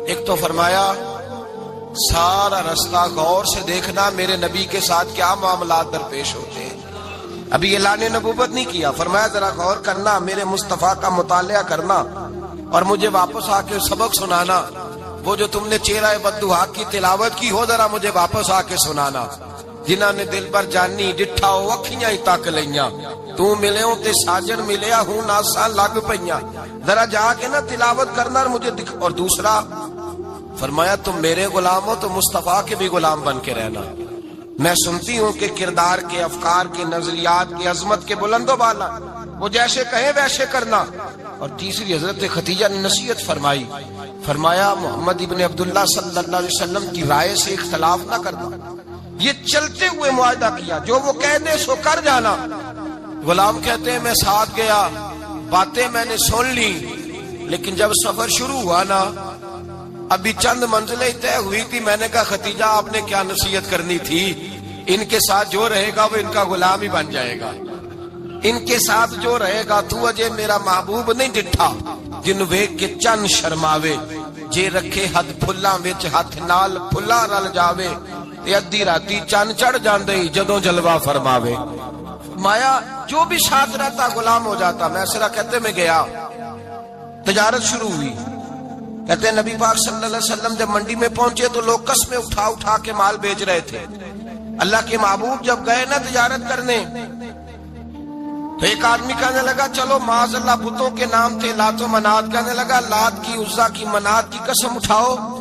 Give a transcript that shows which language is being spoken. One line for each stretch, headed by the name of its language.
Urdu: ایک تو فرمایا سارا رستہ غور سے دیکھنا میرے نبی کے ساتھ کیا معاملات درپیش ہوتے ہیں. ابھی اعلان نبوت نہیں کیا. فرمایا ذرا غور کرنا, میرے مصطفیٰ کا مطالعہ کرنا اور مجھے واپس آ کے سبق سنانا. وہ جو تم نے چہرہ بددعا کی تلاوت کی ہو ذرا مجھے واپس آ کے سنانا.
Punjabi: جنہاں نے دل پر جانی ڈٹھا ہو اکھیاں ہی تک لیاں, تو ملے ہوں تے ساجن ملیا ہوں ناساں لگ پئیاں.
Urdu: ذرا جا کے نا تلاوت کرنا اور مجھے دکھ. اور دوسرا فرمایا تم میرے غلام ہو تو مصطفیٰ کے بھی غلام بن کے رہنا. میں سنتی ہوں کہ کردار کے, افکار کے, نظریات کی عظمت کے بلند و بالا, وہ جیسے کہیں ویسے کرنا. اور تیسری حضرت خدیجہ نے نصیحت فرمائی. فرمایا محمد ابن عبداللہ صلی اللہ علیہ وسلم کی رائے سے اختلاف نہ کرنا. یہ چلتے ہوئے معاہدہ کیا, جو وہ کہہ دے سو کر جانا. غلام کہتے ہیں میں ساتھ گیا, باتیں میں نے سن لی, لیکن جب سفر شروع ہوا نا ابھی چند منزلیں طے ہوئی تھی. میں نے کہا خدیجہ آپ نے کیا نصیحت کرنی تھی, ان کے ساتھ جو رہے گا وہ ان کا غلام ہی بن جائے گا. ان کے ساتھ جو رہے گا
Punjabi: تو اجے میرا محبوب نہیں ڈٹھا جن ویکھ کے چن شرماوے. جے رکھے ہاتھ پھلاں وچ ہاتھ نال پھلا رل جاوے, تے ادھی راتی چن چڑھ جاندے جدوں جلوہ فرماوے.
Urdu: مایا جو بھی ساتھ رہتا غلام ہو جاتا. میسرہ کہتے میں گیا, تجارت شروع ہوئی. کہتے ہیں نبی پاک صلی اللہ علیہ وسلم جب منڈی میں پہنچے تو لوگ قسمیں اٹھا اٹھا کے مال بیچ رہے تھے. اللہ کے محبوب جب گئے نا تجارت کرنے تو ایک آدمی کہنے لگا چلو معاذ اللہ بتوں کے نام تھے لات و منات, کہنے لگا لات کی عزا کی منات کی قسم اٹھاؤ.